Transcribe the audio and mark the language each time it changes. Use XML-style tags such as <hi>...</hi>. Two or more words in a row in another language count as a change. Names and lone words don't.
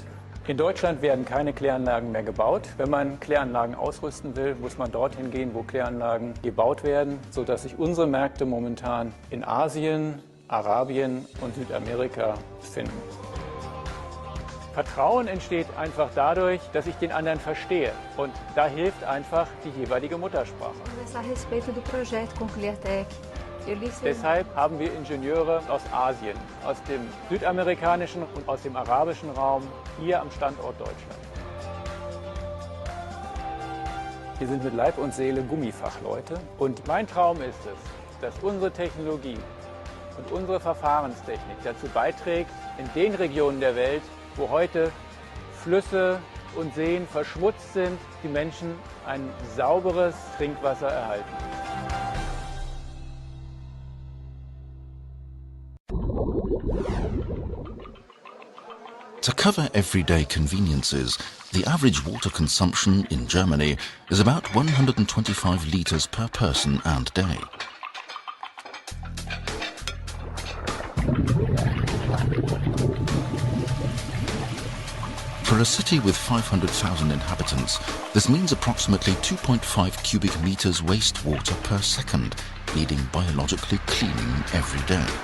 <de>In Deutschland werden keine Kläranlagen mehr gebaut. Wenn man Kläranlagen ausrüsten will, muss man dorthin gehen, wo Kläranlagen gebaut werden, sodass sich unsere Märkte momentan in Asien, Arabien und Südamerika befinden. Vertrauen entsteht einfach dadurch, dass ich den anderen verstehe, und da hilft einfach die jeweilige Muttersprache.</de> <pt>Conversar a respeito do projeto com Cleartech.</pt> <de>Deshalb haben wir Ingenieure aus Asien, aus dem südamerikanischen und aus dem arabischen Raum hier am Standort Deutschland. Wir sind mit Leib und Seele Gummifachleute, und mein Traum ist es, dass unsere Technologie und unsere Verfahrenstechnik dazu beiträgt, in den Regionen der Welt, wo heute Flüsse und Seen verschmutzt sind, die Menschen ein sauberes Trinkwasser erhalten.</de> <en>To cover everyday conveniences, The average water consumption in Germany is about 125 litres per person and day. For a city with 500,000 inhabitants, this means approximately 2.5 cubic meters wastewater per second, needing biologically cleaning every day.</en>